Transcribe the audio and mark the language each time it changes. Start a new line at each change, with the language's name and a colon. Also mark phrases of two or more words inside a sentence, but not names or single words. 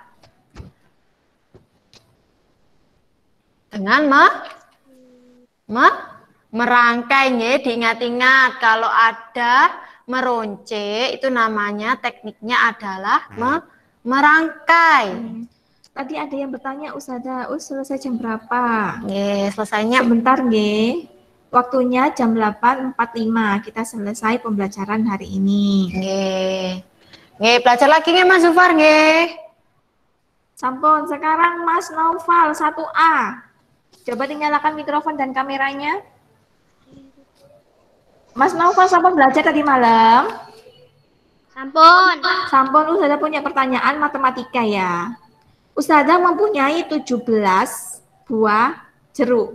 Indonesian: Dengan merangkai nggih, diingat-ingat kalau ada meronce itu namanya tekniknya adalah merangkai. Tadi ada yang bertanya, Ustazah, selesai jam berapa? Nggih, selesainya Sebentar, nggih. Waktunya jam 8.45. Kita selesai pembelajaran hari ini. nggih. Nggih, belajar lagi nggih Mas Zufar nggih. Sampun, sekarang Mas Naufal 1A. Coba dinyalakan mikrofon dan kameranya. Mas Naufal sampun belajar tadi malam? Sampun. Sampun, Ustazah punya pertanyaan matematika ya. Ustazah mempunyai 17 buah jeruk.